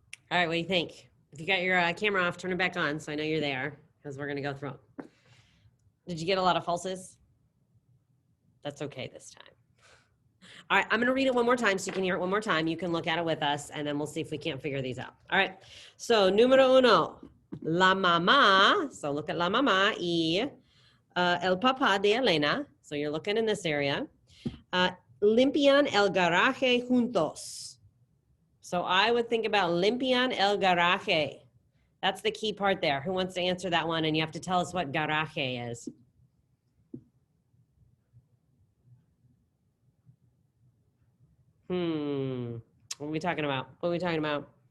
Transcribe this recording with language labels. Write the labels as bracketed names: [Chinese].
[English] All right. What do you think? If you got your camera off, turn it back on so I know you're there because we're going to go through them. Did you get a lot of falses? That's okay this time. All right, I'm going to read it one more time so you can hear it one more time. You can look at it with us, and then we'll see if we can't figure these out. All right, so [Spanish] número 1, la mamá. [English] So look at [Spanish] la mamá y el papá de Elena. [English] So you're looking in this area. [Spanish] Limpian el garaje juntos. [English] So I would think about [Spanish] limpian el garaje. [English] That's the key part there. Who wants to answer that one? And you have to tell us what garaje is. What are we talking about? What are we talking about?